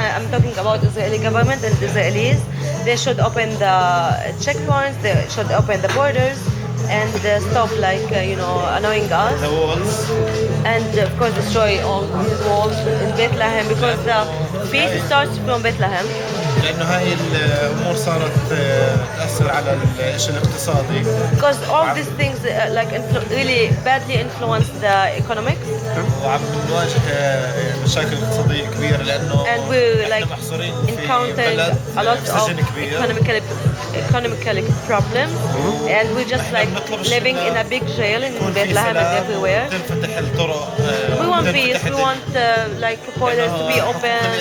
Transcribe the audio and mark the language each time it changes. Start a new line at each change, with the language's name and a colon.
English: I'm talking about Israeli government and Israelis. They should open the checkpoints. They should open the borders and stop like annoying us. The walls. And of course destroy all these walls in Bethlehem because the peace starts from Bethlehem.
Arabic: لأنه هاي الأمور صارت تأثر على الشيء الاقتصادي.
English: Because all these things like really badly influence the economics.
Arabic: وعم نواجه مشاكل اقتصادية كبيرة لأنه
English: and we like
Arabic: محصورين
English: encountering a lot of economical problems and we just like living in a big jail in Bethlehem and everywhere.
Arabic: تنفتح الطرق.
English: We want peace. We want like borders to be open.